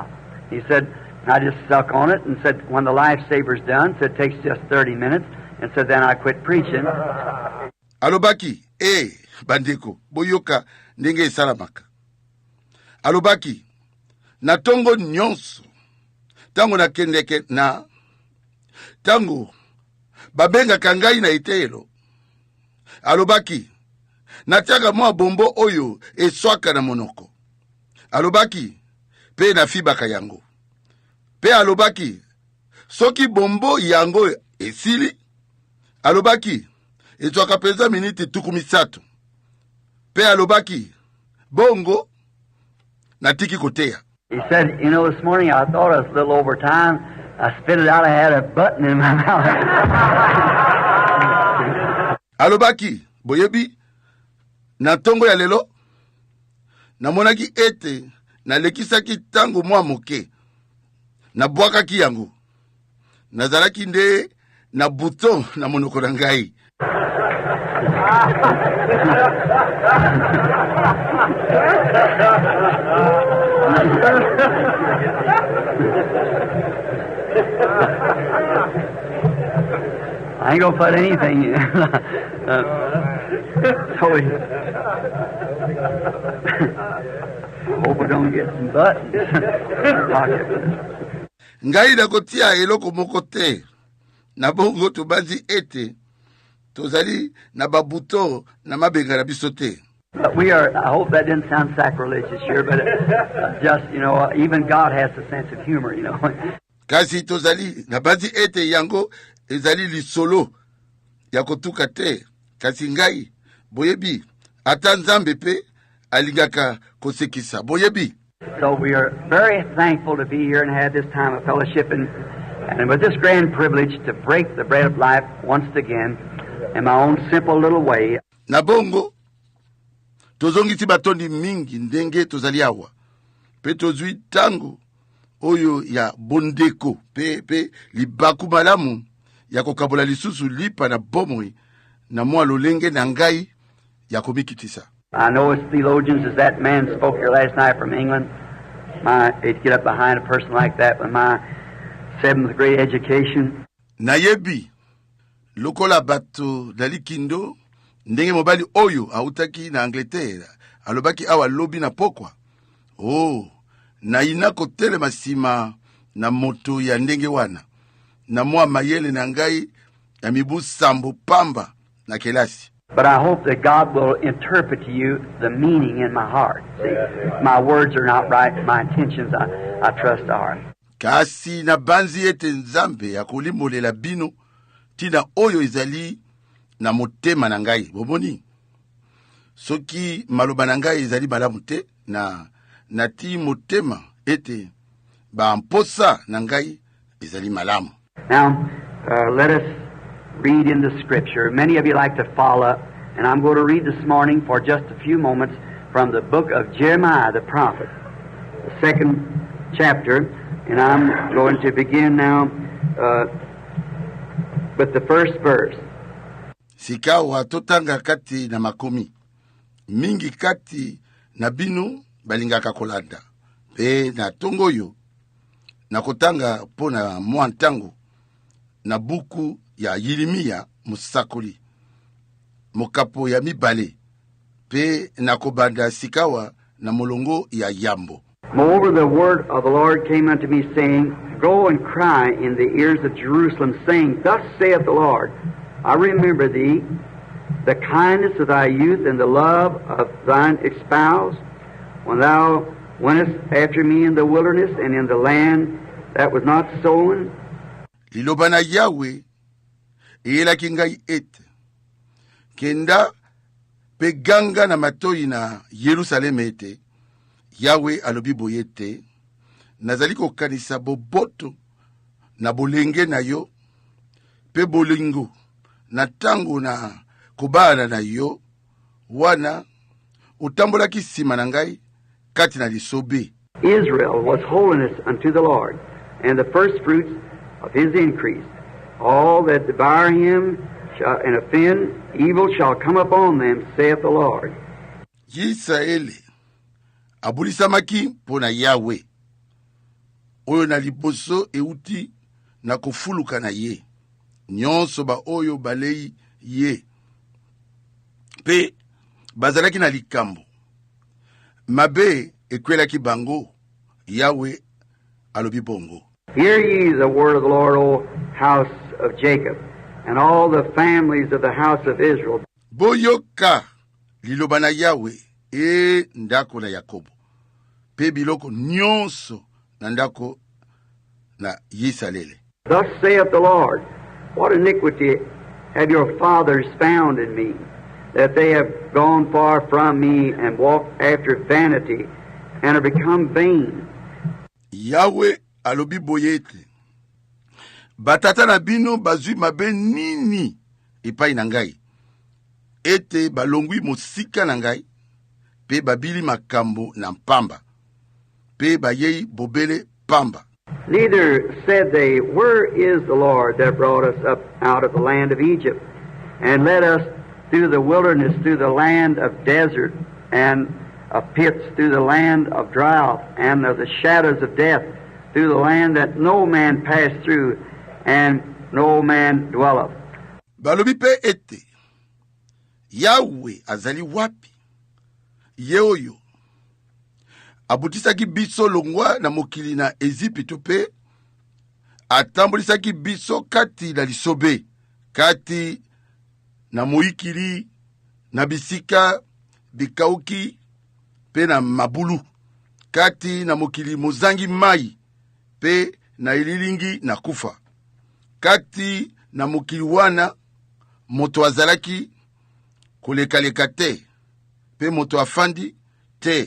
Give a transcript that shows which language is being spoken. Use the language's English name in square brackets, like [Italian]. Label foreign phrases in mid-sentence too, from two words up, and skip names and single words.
[English] He said, I just suck on it, and said, when the lifesaver's done, said, it takes just 30 minutes, and said, then I quit preaching. [Lingala] Alobaki, bandeko, boyoka, ndenge salamaka. Alobaki, na tongo nyonso, tango na kendeke na, tango, babenga kangai na itelo. Alobaki, natiaka mwa bombo oyo eswaka na monoko. Alobaki, pe na fibaka yango. Pe alobaki, soki bombo yango esili. Alobaki, eswaka peza miniti tuku misato. Pe alobaki, bongo, natiki koteya. [English] He said, you know, this morning I thought I was a little over time. I spit it out. I had a button in my mouth. [Lingala] Alobaki, boyebi, na tongo ya lelo, namonaki ete, nalekisaki tango mwa moke, nabwakaki yango, nazalaki nde na buton na monoko na ngai. [English] I ain't gonna put anything. So I hope I don't get some buttons. [Lingala] Ngai na kotia eloko moko te. Na bongo tobanzi ete tozali na babuto na mabenga na biso te. [English] But we are, I hope that didn't sound sacrilegious here, but just, you know, even God has a sense of humor, you know. [Lingala] Kasi tozali na banzi ete yango ezali lisolo ya kotuka te. Kasi ngai boyebi ata nzambe pe alingaka kosekisa boyebi. [English] So we are very thankful to be here and have this time of fellowship and with this grand privilege to break the bread of life once again in my own simple little way. [Lingala] Na bongo tozongisi batondi mingi ndenge tozali awa. Pe tozwi tango oyo ya bondeko pe libaku malamu ya kokabola lisusu lipa na bomoi na mwa lolenge na ngai ya komikitisa. [English] I know as theologians, as that man spoke here last night from England, it'd get up behind a person like that with my 7th grade education. [Lingala] Nayebi lokola bato dalikindo ndenge mobali oyo autaki na Angleterre alobaki awa lobi na pokwa. Oh, na inako tele masima na moto ya ndenge wana. Na mwa mayele na ngai ya mibu sambo pamba na kelasi. [English] But I hope that God will interpret to you the meaning in my heart. See, my words are not right, my intentions I trust are. [Lingala] Kasi na banzi ete nzambe ya kolimolela bino tina oyo ezali na motema na ngai. Bomoni? Soki maloba na ngai ezali malamu te na ti motema ete ba mposa na ngai ezali malamu. [English] Now, let us read in the Scripture. Many of you like to follow, and I'm going to read this morning for just a few moments from the book of Jeremiah the prophet, the 2nd chapter, and I'm going to begin now with the first verse. [Lingala] Sikawa totanga kati na makomi. Mingi kati na binu balingaka kolanda. Pe na tongoyo na kotanga pona mwantangu na buku ya Yeremia musakoli. Mokapo ya mibale. Pe na kobanda sikawa na molongo ya yambo. [English] Moreover, the word of the Lord came unto me, saying, Go and cry in the ears of Jerusalem, saying, Thus saith the Lord, I remember thee, the kindness of thy youth, and the love of thine espouse, when thou wentest after me in the wilderness, and in the land that was not sown. [Lingala] Liloba na Yahweh, elaki ngai ete. Kenda pe ganga na matoi na Yerusalem ete. Yahweh alobi boyete. Nazali kokanisa boboto na bolenge na yo. Pe bolingo na tango na kubana na yo. Wana utambola kisima na ngai kati na lisobe. [English] Israel was holiness unto the Lord, and the first fruits of his increase. All that devour him and offend, evil shall come upon them, saith the Lord. [Lingala] Yisraeli abulisamaki pona Yahweh. Oyo na liboso euti na kufuluka na ye. Nyonso ba oyo balei ye. Pe bazalaki na likambo. Mabe ekwelaki bango. Yahweh alobi bongo. [English] Hear ye the word of the Lord, O house of Jacob, and all the families of the house of Israel. [Lingala] Boyoka liloba na Yahweh ndako na Yakobo. Pe biloko nyonso na ndako na Yisalele. [English] Thus saith the Lord, What iniquity have your fathers found in me, that they have gone far from me and walked after vanity, and are become vain. [Lingala] Yahweh alobi boyete. Batata na bino bazwi mabe nini epai na ngai. Ete balongwi mosika na ngai, pe babili makambo na mpamba, pe bayei bobele pamba. [English] Neither said they, Where is the Lord that brought us up out of the land of Egypt, and led us through the wilderness, through the land of desert, and of pits, through the land of drought, and of the shadows of death, through the land that no man passed through, and no man dwelleth. [Lingala] Balobi pe ete, Yahweh azali wapi? Yeoyo abutisaki biso longwa na mokili na Ezipito pe atambulisaki biso kati na lisobe, kati na moikili, na bisika bikauki pe na mabulu, kati na mokili mozangi mai pe na ililingi na kufa, kati na mokili wana moto azalaki kolekaleka te pe moto afandi te.